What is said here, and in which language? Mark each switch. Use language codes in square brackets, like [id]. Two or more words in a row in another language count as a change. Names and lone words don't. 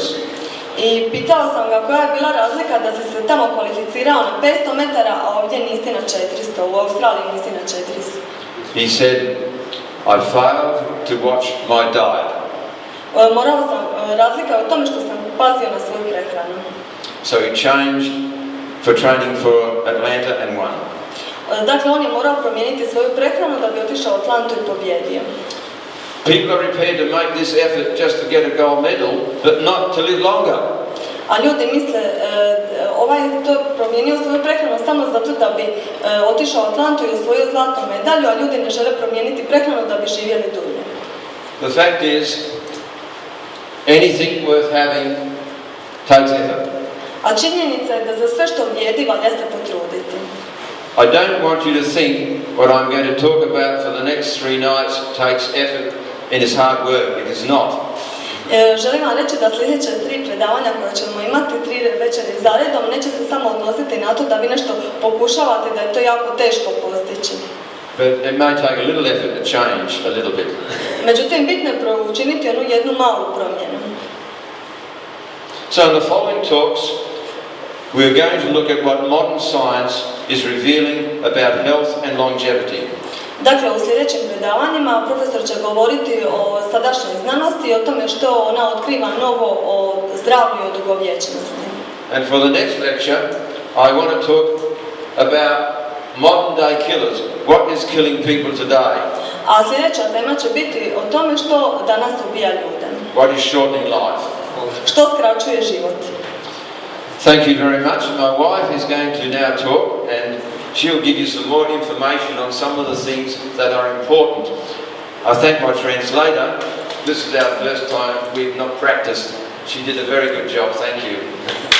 [hr] I pitao sam ga koja je bila razlika da si se tamo kvalificirao na 500 metara, a ovdje nisi na 400, u Australiji nisi na 400. [en] He said, I failed to watch my diet. [hr] Razlika je u tome što sam pazio na svoju prehranu. [en] So he changed for training for Atlanta and won. [hr] Dakle, on je morao promijeniti svoju prehranu da bi otišao u Atlantu i pobjedio. [en] People are prepared to make this effort just to get a gold medal, but not to live longer. [hr] A ljudi misle, to je promijenio svoju prehranu samo zato da bi otišao u Atlantu i osvojio zlatnu medalju, a ljudi ne žele promijeniti prehranu da bi živjeli dulje. [en] The fact is, anything worth having takes effort. [hr] A činjenica je da za sve što vrijedi valja se potruditi. [en] I don't want you to think what I'm going to talk about for the next 3 nights takes effort and is hard work. It is not. [hr] Želim vam reći da sljedeće 3 predavanja koje ćemo imati 3 večeri zaredom neće se samo odnositi na to da vi nešto pokušavate, da je to jako teško postići. [en] But it may take a little effort to change a little bit. [hr] Međutim, bitno je učiniti jednu malu promjenu. [en] So in the following talks, we are going to look at what modern science is revealing about health and longevity. [hr] Dakle, u sljedećim predavanjima profesor će govoriti o sadašnjoj znanosti i o tome što ona otkriva novo o zdravlju i dugovječnosti. [en] And for the next lecture, I want to talk about modern day killers. What is killing people today? [hr] A sljedeća tema će biti o tome što danas ubija ljude. [en] What is shortening life? [hr] Što skraćuje život? [en] Thank you very much. My wife is going to now talk and she'll give you some more information on some of the things that are important. I thank my translator. This is our first time. We've not practiced. She did a very good job. Thank you.